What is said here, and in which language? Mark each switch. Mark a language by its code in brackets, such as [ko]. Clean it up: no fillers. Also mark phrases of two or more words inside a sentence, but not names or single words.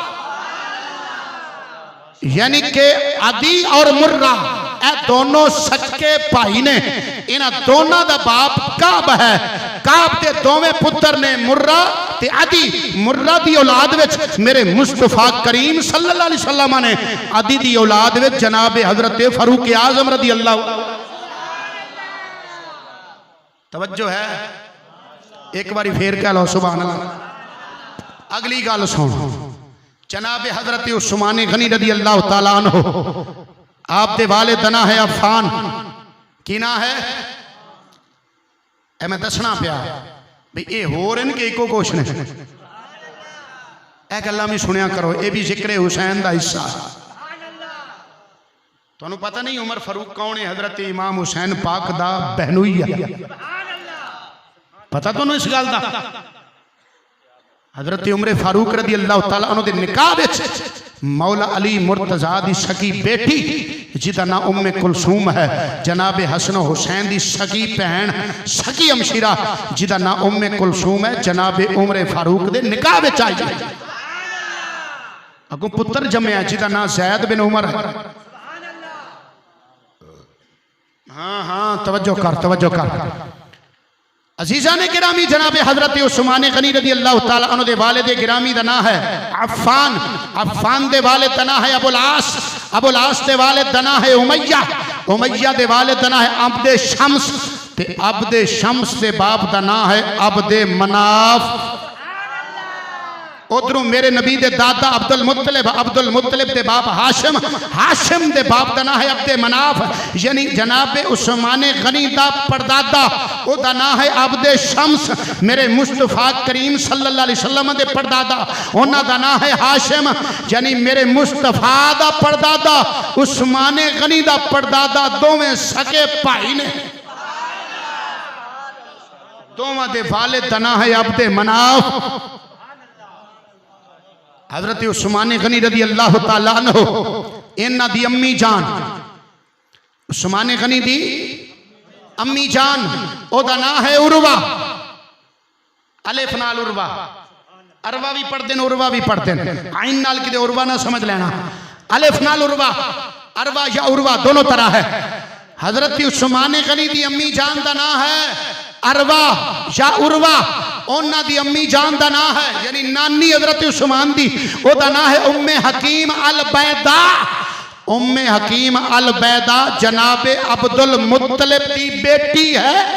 [pa] یعنی کے آدی اور مرہ اے دونوں سچے بھائی نے. انہاں دونوں دا باپ کعب ہے۔ کعب دے دوویں پتر نے مرہ تے آدی. مرہ دی اولاد وچ میرے مصطفیٰ کریم [ar] صلى الله عليه وسلم [pa] نے آدی دی اولاد وچ جناب حضرت فاروق اعظم [ar] رضي الله. [pa] توجہ ہے، ایک باری فیر کہہ لو [ar] سبحان الله. [pa] اگلی گل سن، جناب حضرت عثمان غنی [ar] رضي الله تعالى عنه, [pa] آپ دے والد دا نام ہے عفان. کی نا ہے? میں دسنا پیا بھی یہ ہو رہے کہ ایکو کچھ نے. گلاں بھی سنیا کرو، یہ بھی ذکر حسین کا حصہ. تہانوں پتا نہیں عمر فاروق کون ہے? حضرت امام حسین پاک دا بہنوئی ہے۔ پتا تہانوں اس گل دا? حضرت عمر فاروق [ar] رضي الله تعالى عنه [pa] دے نکاح وچ مولا علی مرتضیٰ دی سکی بیٹی جدا نام ام کلثوم ہے، جناب حسن حسین دی سکی بھین سکی ہمشیرہ جدا نام ام کلثوم ہے، جناب عمر فاروق دے نکاح وچ آئی. اگوں پتر جمیا جدا نا زید بن عمر ہے. ہاں ہاں توجہ کر. عزیزا نے گرامی جناب حضرت عثمان غنی [ar] رضي الله تعالى عنه [pa] دے والد گرامی دا نام ہے عفان دے والد دا نام ہے ابو العاص دے والد دا نام ہے امیہ دے والد دا نام ہے عبد شمس تے عبد شمس دے باپ دا نام ہے عبد مناف. ادھروں میرے نبی دے دادا عبد المطلب دے باپ ہاشم دے باپ کا نام ہے عبد مناف یعنی جناب عثمان غنی دا پردادا اوہدا نام ہے عبد شمس. میرے مصطفیٰ کریم [ar] صلى الله عليه وسلم [pa] دے پردادا انہاں دا نام ہے ہاشم یعنی میرے مصطفیٰ دا پردادا عثمان غنی دا پردادا دوویں سکے بھائی نے. دوواں دے والد دا نام ہے عبد مناف. حضرت عثمان غنی [ar] رضي الله تعالى عنه [pa] انہاں دی امی جان عثمان غنی دی امی جان اوہدا نام ہے عروہ الف نال عروہ اروی بھی پڑھتے عروہ بھی پڑھتے عین نال کتے عروہ نا سمجھ لینا الف نال عروہ اروی یا عروہ دونوں طرح ہے. حضرت عثمان غنی دی امی جان دا نام ہے اروی یا عروہ انہاں دی امی جان دا نام ہے یعنی نانی حضرت عثمان دی اوہدا نام ہے ام حکیم البیضاء جناب عبد المطلب دی بیٹی ہے.